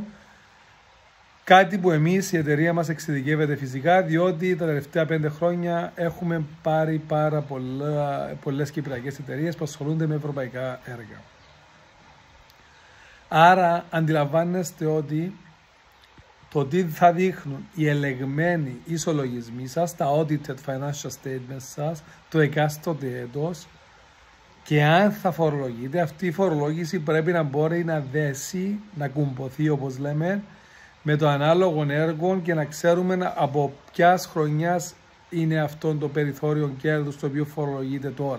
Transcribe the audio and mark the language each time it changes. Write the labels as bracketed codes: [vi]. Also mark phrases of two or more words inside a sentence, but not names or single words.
[el] Κάτι που εμείς η εταιρεία μας εξειδικεύεται φυσικά, διότι τα τελευταία 5 χρόνια έχουμε πάρει πάρα πολλές κυπριακές εταιρείες που ασχολούνται με ευρωπαϊκά έργα. Άρα αντιλαμβάνεστε ότι το τι θα δείχνουν οι ελεγμένοι ισολογισμοί σας, τα [en] audited financial statements [el] σας, το εκάστοτε έτος, και αν θα φορολογείτε, αυτή η φορολόγηση πρέπει να μπορεί να δέσει, να κουμποθεί όπως λέμε, με το ανάλογο έργο και να ξέρουμε από ποιας χρονιάς είναι αυτό το περιθώριο κέρδους το οποίο φορολογείται τώρα.